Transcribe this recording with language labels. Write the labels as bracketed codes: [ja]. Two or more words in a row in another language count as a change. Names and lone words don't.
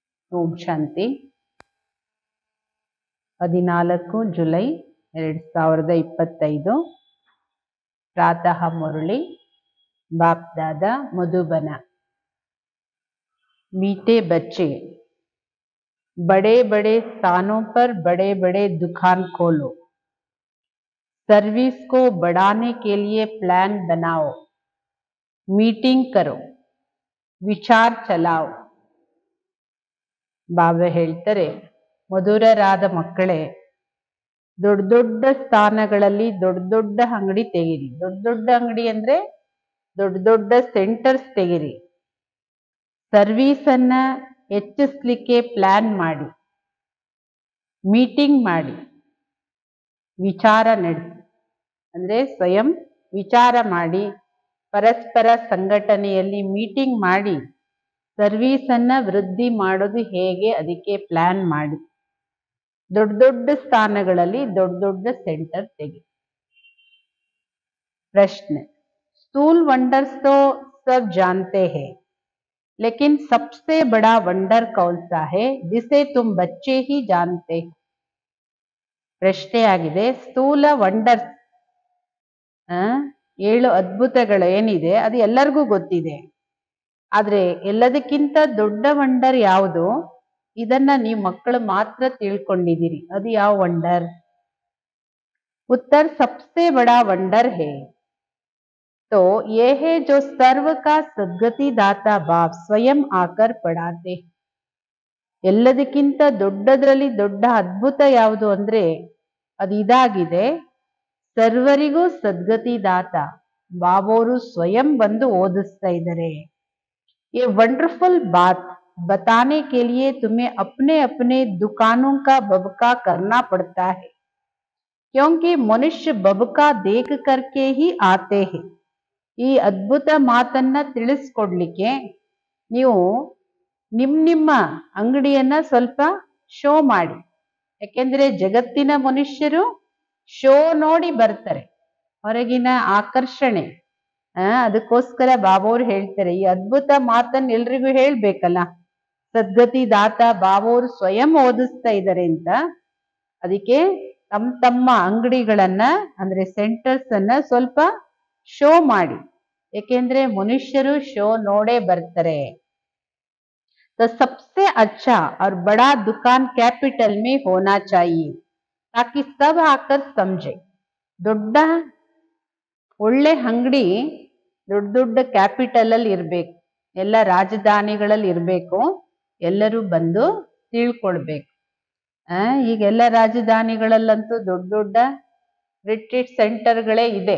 [kn] ಓಂ ಶಾಂತಿ 14 ಜುಲೈ 2025 [hi] प्रातः मुरली बाप दादा मधुबना। मीठे बच्चे, बड़े बड़े स्थानों पर बड़े बड़े दुकान खोलो, सर्विस को बढ़ाने के लिए प्लान बनाओ, मीटिंग करो, विचार चलाओ। [kn] ಬಾಬಾ ಹೇಳ್ತಾರೆ, ಮಧುರರಾದ ಮಕ್ಕಳೇ, ದೊಡ್ಡ ದೊಡ್ಡ ಸ್ಥಾನಗಳಲ್ಲಿ ದೊಡ್ಡ ದೊಡ್ಡ ಅಂಗಡಿ ತೆಗಿರಿ. ದೊಡ್ಡ ದೊಡ್ಡ ಅಂಗಡಿ ಅಂದ್ರೆ ದೊಡ್ಡ ದೊಡ್ಡ ಸೆಂಟರ್ಸ್ ತೆಗಿರಿ. ಸರ್ವಿಸ್ ಅನ್ನ ಹೆಚ್ಚಿಸ್ಲಿಕ್ಕೆ ಪ್ಲಾನ್ ಮಾಡಿ, ಮೀಟಿಂಗ್ ಮಾಡಿ, ವಿಚಾರ ನಡೆಸಿ. ಅಂದ್ರೆ ಸ್ವಯಂ ವಿಚಾರ ಮಾಡಿ, ಪರಸ್ಪರ ಸಂಘಟನೆಯಲ್ಲಿ ಮೀಟಿಂಗ್ ಮಾಡಿ, ಸರ್ವಿಸ್ ಅನ್ನ ವೃದ್ಧಿ ಮಾಡೋದು ಹೇಗೆ ಅದಕ್ಕೆ ಪ್ಲಾನ್ ಮಾಡಿ. ದೊಡ್ಡ ದೊಡ್ಡ ಸ್ಥಾನಗಳಲ್ಲಿ ದೊಡ್ಡ ದೊಡ್ಡ ಸೆಂಟರ್ ತೆಗಿ. [hi] प्रश्न, स्थूल वंडर्स तो सब जानते हैं, लेकिन सबसे बड़ा वंडर कौन सा है जिसे तुम बच्चे ही जानते हो? [kn] ಪ್ರಶ್ನೆ ಆಗಿದೆ, ಸ್ಥೂಲ ವಂಡರ್ಸ್ 7 ಅದ್ಭುತಗಳು ಏನಿದೆ ಅದು ಎಲ್ಲರಿಗೂ ಗೊತ್ತಿದೆ. ಆದ್ರೆ ಎಲ್ಲದಕ್ಕಿಂತ ದೊಡ್ಡ ವಂಡರ್ ಯಾವುದು, ಇದನ್ನ ನೀವು ಮಕ್ಕಳು ಮಾತ್ರ ತಿಳ್ಕೊಂಡಿದ್ದೀರಿ. ಅದು ಯಾವ ವಂಡರ್? [hi] उत्तर, सबसे बड़ा वंडर है तो ये है जो सर्व का सद्गति दाता बाप स्वयं आकर पढ़ाते. [kn] ಎಲ್ಲದಕ್ಕಿಂತ ದೊಡ್ಡದ್ರಲ್ಲಿ ದೊಡ್ಡ ಅದ್ಭುತ ಯಾವುದು ಅಂದ್ರೆ ಅದು ಇದಾಗಿದೆ, ಸರ್ವರಿಗೂ ಸದ್ಗತಿ ದಾತ ಬಾಬೋರು ಸ್ವಯಂ ಬಂದು ಓದಿಸ್ತಾ ಇದ್ದಾರೆ. [hi] ये वंडरफुल बात बताने के लिए तुम्हें अपने अपने दुकानों का बबका करना पड़ता है, क्योंकि मनुष्य बबका देख करके ही आते हैं. [kn] ಈ ಅದ್ಭುತ ಮಾತನ್ನ ತಿಳಿಸ್ಕೊಡ್ಲಿಕ್ಕೆ ನೀವು ನಿಮ್ಮ ಅಂಗಡಿಯನ್ನ ಸ್ವಲ್ಪ ಶೋ ಮಾಡಿ. ಯಾಕೆಂದ್ರೆ ಜಗತ್ತಿನ ಮನುಷ್ಯರು ಶೋ ನೋಡಿ ಬರ್ತಾರೆ, ಹೊರಗಿನ ಆಕರ್ಷಣೆ. ಅದಕ್ಕೋಸ್ಕರ ಬಾಬೋರು ಹೇಳ್ತಾರೆ, ಈ ಅದ್ಭುತ ಮಾತನ್ನ ಎಲ್ರಿಗೂ ಹೇಳ್ಬೇಕಲ್ಲ. ಸದ್ಗತಿ ದಾತ ಬಾಬೋರು ಸ್ವಯಂ ಓದಿಸ್ತಾ ಇದ್ದಾರೆ ಅಂತ. ಅದಕ್ಕೆ ತಮ್ಮ ಅಂಗಡಿಗಳನ್ನ ಅಂದ್ರೆ ಸೆಂಟರ್ಸ್ ಅನ್ನ ಸ್ವಲ್ಪ ಶೋ ಮಾಡಿ. ಯಾಕೆಂದ್ರೆ ಮನುಷ್ಯರು ಶೋ ನೋಡೇ ಬರ್ತಾರೆ. [hi] तो सबसे अच्छा और बड़ा दुकान कैपिटल में होना चाहिए ताकि सब आकर समझे. [kn] ದೊಡ್ಡ ಒಳ್ಳೆ ಅಂಗಡಿ ದೊಡ್ಡ ದೊಡ್ಡ ಕ್ಯಾಪಿಟಲ್ ಅಲ್ಲಿ ಇರ್ಬೇಕು, ಎಲ್ಲ ರಾಜಧಾನಿಗಳಲ್ಲಿ ಇರ್ಬೇಕು, ಎಲ್ಲರೂ ಬಂದು ತಿಳ್ಕೊಳ್ಬೇಕು. ಈಗೆಲ್ಲ ರಾಜಧಾನಿಗಳಲ್ಲಂತೂ ದೊಡ್ಡ ದೊಡ್ಡ [en] retreat centres [kn] ಇದೆ.